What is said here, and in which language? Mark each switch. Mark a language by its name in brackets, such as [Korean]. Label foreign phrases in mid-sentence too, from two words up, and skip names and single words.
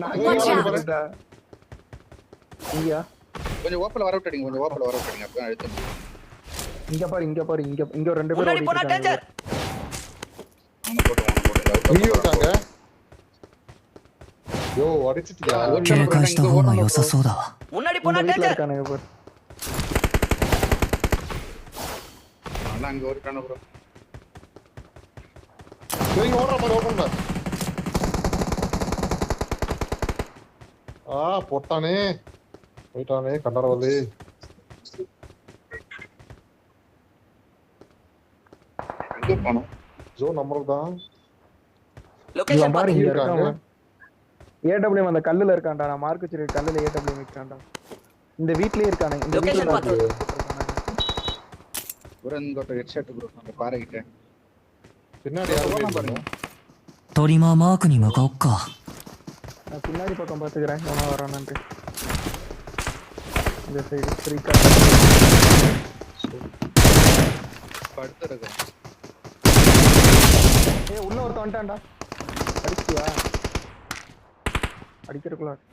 [English] Watch out. [Tamil] இங்கயா? கொஞ்சம் ஓப்பல வர விட்டுடுங்க கொஞ்சம் ஓப்பல வர விட்டுடுங்க அப்பதான் எடுத்து இங்க பாரு, இங்க பாரு, இங்க இங்க ஒரு ரெண்டு பேரும் முன்னாடி போனா ஓடிட்டு இருக்காங்க. டேஞ்சர். அவனை போட்டு இங்கேயும் இருக்காங்க. யோ அடிச்சிட்டியா? [Japanese] 警戒した方が良さそうだわ。 [Tamil] முன்னாடி இந்த போனா வீட்டுல டேஞ்சர். இருக்கானுங்க பாரு. அவன் அங்க ஓடிட்டான ப்ரோ நீங்க ஓடுற மாதிரி ஓடுங்க. போட்டானே போயிட்டானே கண்டரவல்லி. எங்க போனோம் ஜோ நம்மளுக்கு தான். லொகேஷன் இவன் பாரு, பாத்து. இங்க இருக்காங்க. இருக்கான். ஏடபிள்யூ அந்த கல்லுல இருக்கான்டா. நான் மார்க் வச்சிருக்க கல்லுல ஏடபிள்யூ நிக்கிறான்டா. இந்த வீட்லயே இருக்கானே. இந்த Location வீட்ல பாத்து. ப்ரோ இங்க ஒரு [English] head shot [Tamil] ப்ரோ அந்த பாறை கிட்ட பின்னாடி யாரும் பாருங்க. [Japanese] トリマーマークに向かおっか。 [Tamil] நான் பின்னாடி பக்கம் பாத்துக்கிறேன். எவனா வரானு. இந்த [English] side free [Tamil] கார். படுத்துறேன் ஏய் உள்ள ஒருத்தன் வந்துட்டான்டா. அடிச்சியா? அடிக்கிறதுக்குள்ள